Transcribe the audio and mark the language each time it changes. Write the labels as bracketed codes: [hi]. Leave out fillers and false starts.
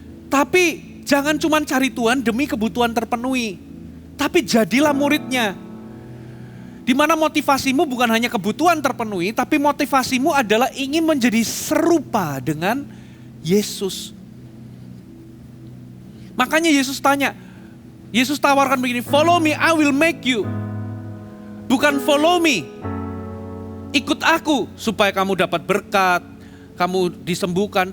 [id] Tapi jangan cuma cari Tuhan demi kebutuhan terpenuhi. Tapi jadilah muridnya. Di mana motivasimu bukan hanya kebutuhan terpenuhi, tapi motivasimu adalah ingin menjadi serupa dengan Yesus. Makanya Yesus tanya, Yesus tawarkan begini, [en] follow me, I will make you. [id] Bukan [en] follow me, [id] ikut aku supaya kamu dapat berkat, kamu disembuhkan.